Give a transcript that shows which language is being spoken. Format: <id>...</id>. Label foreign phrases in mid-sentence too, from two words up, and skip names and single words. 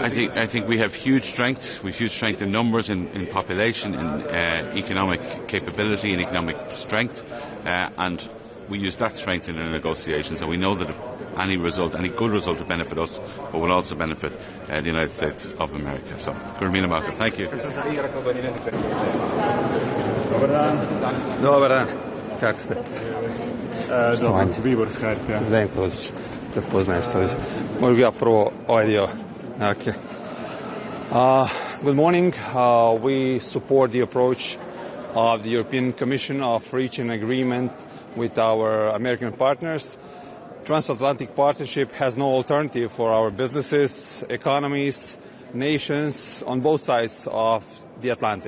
<en>I think we have huge strength. We have huge strength in numbers, in population, in economic capability and economic strength, and we use that strength in the negotiations. And we know that any good result will benefit us, but will also benefit the United States of America. So, thank you.</en> <hr>Dobar dan, kako ste? Dobro, Vibor iz HRT-a. Zdenko Kozić, te poznajem stolicu. Mogu ja prvo ovaj dio.</hr> <en>Okay. Good morning. We support the approach of the European Commission of reaching an agreement with our American partners. Transatlantic partnership has no alternative for our businesses, economies, nations on both sides of the Atlantic.</en>